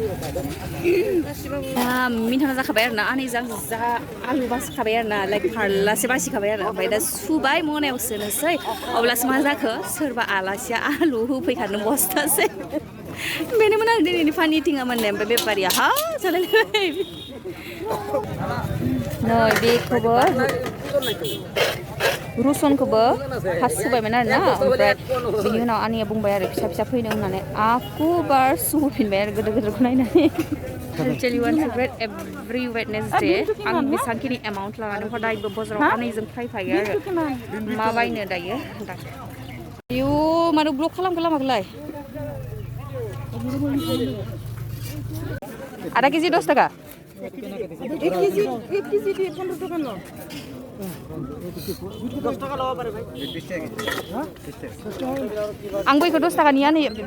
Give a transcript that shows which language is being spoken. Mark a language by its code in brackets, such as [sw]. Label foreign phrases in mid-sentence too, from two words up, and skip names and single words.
[brx] मिन्थाना जाखाबाय आरोना आनैजों जा आलु बासिखाबाय आरोना लाइक फारलासे बासिखाबाय आरो ओमफ्राय दा सुबाय मनायाव सोनोसै अब्लासो मा जाखो सोरबा आलासिया आलु होफैखानो बस्थासे बेनोमोन आरो दिनैनि फानि थिङा माने ओमफ्राय बेपारिया हा जालायलायबाय नै बेखौबो रुसनखौबो फार्स्ट सुबायमोन आरोना ओमफ्राय बिनि उनाव आनैया बुंबाय आरो फिसा फिसा फैनो होननानै आखु बार सुफिनबाय आरो गोदोर गोदोरखौ नायनानै [en] Tell you one secret, every Wednesday [brx] आं बेसांखिनि एमाउन्ट लानानै हदायबो बजाराव आनैजों फैफायो आरो मा बायनो दायो आयु मानो ब्लक खालामखो लामाखौलाय आधा केजि 10 टाका [as] 1 केजि 15 টাকা ল 10 টাকা লওয়া পারে ভাই [brx] आं बैखौ 10 टाकानिया नै